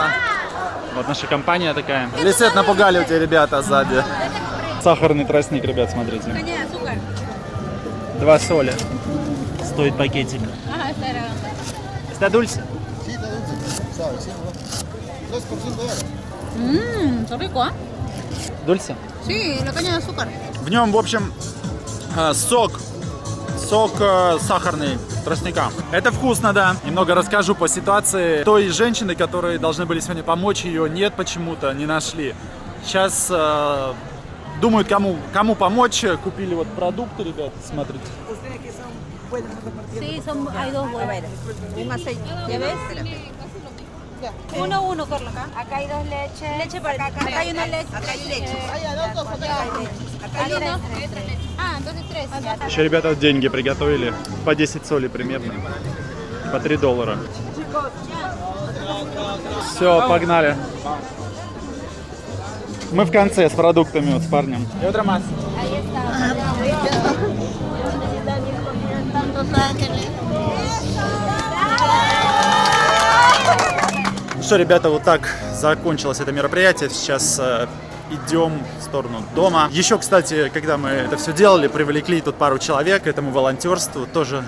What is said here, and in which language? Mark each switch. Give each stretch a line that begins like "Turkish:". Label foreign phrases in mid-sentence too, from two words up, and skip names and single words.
Russian: Вот наша компания такая. Лисет, напугали у тебя ребята сзади. Сахарный тростник, ребят, смотрите. 2 соли. Стоит пакетик.
Spanish: Está dulce. Sí, está dulce. Sabe, sí, ¿no? 3% de Está rico, ¿eh? Dulce? Sí, la caña de azúcar.
Russian: В нем, в общем, сок сахарный тростника. Это вкусно, да. Немного расскажу по ситуации. Той женщины, которые должны были сегодня помочь, ее нет почему-то, не нашли. Сейчас думают, кому помочь. Купили вот продукты, ребят, смотрите.
Spanish: Sí, hay dos huevos. Un aceite. ¿Ya ves? Uno, Carla. Acá hay dos leches. Leche para acá hay una leche. Acá hay leche. Acá hay uno. Ah, entonces 3.
Russian: Еще ребята деньги приготовили. По 10 соли примерно. По $3. Все, погнали. Мы в конце с продуктами, вот с парнем. И утро масса.
Spanish: Ahí está.
Russian: Ну что, ребята, вот так закончилось это мероприятие. Сейчас идем в сторону дома. Еще, кстати, когда мы это все делали, привлекли тут пару человек к этому волонтерству.